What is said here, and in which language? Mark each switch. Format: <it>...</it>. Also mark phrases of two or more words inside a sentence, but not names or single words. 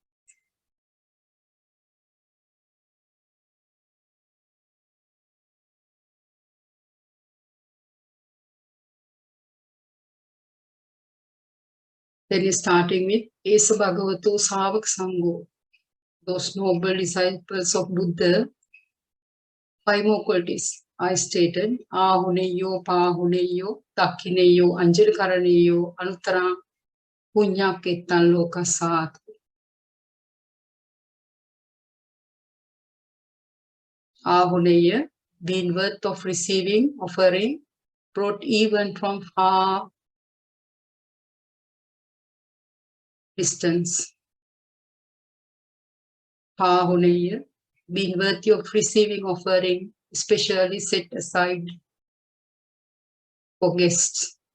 <en>Then starting with</en> <pi>Esa Bhagavato Savak Sangho,</pi> <en>those noble disciples of Buddha. 5 more qualities I stated:</en> <pi>Ahuneyo, Pahuneyo, Takineyo, Anjalkaranayo, Anuttara, Punya Ketan Lokasat. Ahuneya,</pi> <en>being worth of receiving, offering, brought even from far distance. Pahuneya, being worthy of receiving, offering, especially set aside for guests.</en>